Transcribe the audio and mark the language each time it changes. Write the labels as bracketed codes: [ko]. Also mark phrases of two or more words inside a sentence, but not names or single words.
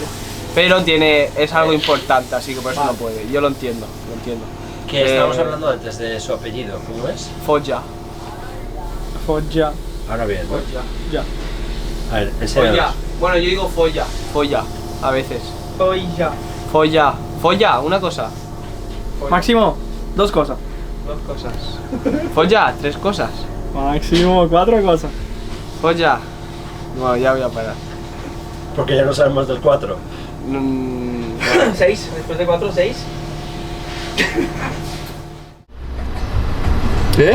[es] Pero es algo importante, así que por eso no puede. Yo lo entiendo, lo entiendo. Que estábamos hablando antes de su apellido, ¿cómo es? Foggia. Foggia. Ahora bien, ¿no? Foggia. Ya. A ver, Folla. enséñanos. Bueno, yo digo folla, a veces. Foggia. Folla, una cosa. Máximo, 2 cosas. 2 cosas. Folla, 3 cosas. Máximo 4 cosas. Folla. Bueno, ya voy a parar. Porque ya no sabemos del 4. 6, después de 4, 6. ¿Qué?